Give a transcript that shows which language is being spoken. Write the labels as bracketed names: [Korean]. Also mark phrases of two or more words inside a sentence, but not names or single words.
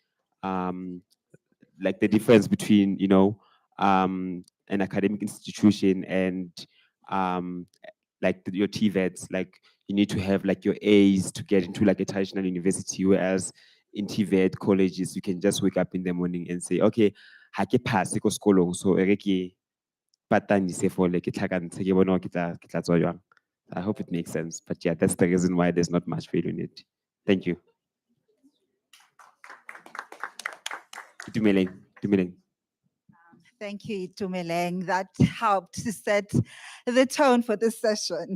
[English] Like the difference between an academic institution and like your TVETs, like you need to have like your A's to get into like a traditional university, whereas in TVET colleges you can just wake up in the morning and say, [Tswana] okay, ha ke pass ko sekolong, so ere ke patadise [English] for like [Tswana] ke tlhakantshe ke bone gore ke tla tswa jwang. [English] I hope it makes sense, but yeah, that's the reason why there's not much value in it. Thank you. Dumeleng. Thank you, Itumeleng. That helped to set the tone for this session.